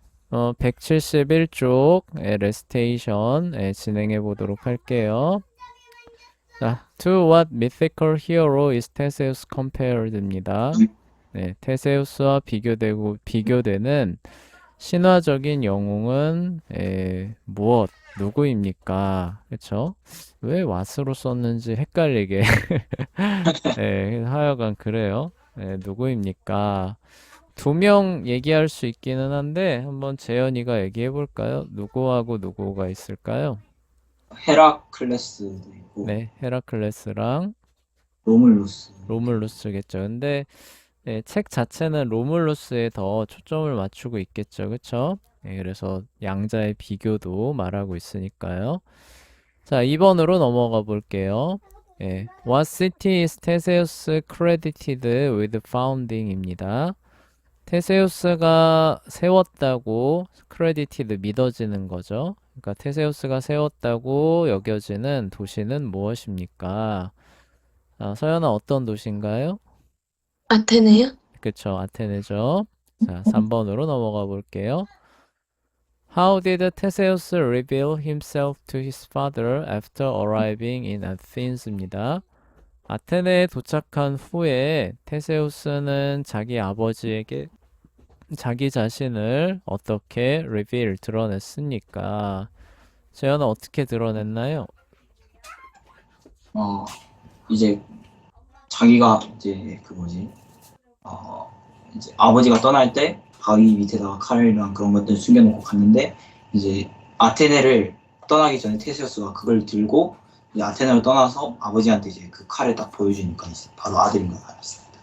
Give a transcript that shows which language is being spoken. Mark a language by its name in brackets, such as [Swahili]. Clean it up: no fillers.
[Korean] 171쪽 레스테이션 진행해 보도록 할게요. [English] 자, to what mythical hero is Theseus compared입니다. [Korean] 네, 테세우스와 비교되는 신화적인 영웅은 무엇, 누구입니까? 그쵸? 왜 what으로 썼는지 헷갈리게. 하여간 그래요. 누구입니까? 두 명 얘기할 수 있기는 한데 한번 재현이가 얘기해 볼까요? 누구하고 누구가 있을까요? 헤라클레스도 있고 네, 헤라클레스랑 로물루스. 로물루스겠죠. 근데 책 자체는 로물루스에 더 초점을 맞추고 있겠죠. 그쵸? 그래서 양자의 비교도 말하고 있으니까요. 자, 2번으로 넘어가 볼게요. [English] What city is Theseus credited with founding입니다. [Korean] 테세우스가 세웠다고 크레디티드 믿어지는 거죠. 그러니까 테세우스가 세웠다고 여겨지는 도시는 무엇입니까? 아, 서연아 어떤 도시인가요? 아테네요? 그쵸, 아테네죠. 자, 3번으로 넘어가 볼게요. [English] How did Theseus reveal himself to his father after arriving in Athens입니다. [Korean] 아테네에 도착한 후에 테세우스는 자기 아버지에게 자기 자신을 어떻게 드러냈습니까? 재현은 어떻게 드러냈나요? 어 이제 자기가 이제 그 뭐지 어 이제 아버지가 떠날 때 바위 밑에다가 칼이랑 그런 것들 숨겨놓고 갔는데 이제 아테네를 떠나기 전에 테세우스가 그걸 들고 이제 아테네를 떠나서 아버지한테 이제 그 칼을 딱 보여주니까 이제 바로 아들인 걸 알았습니다.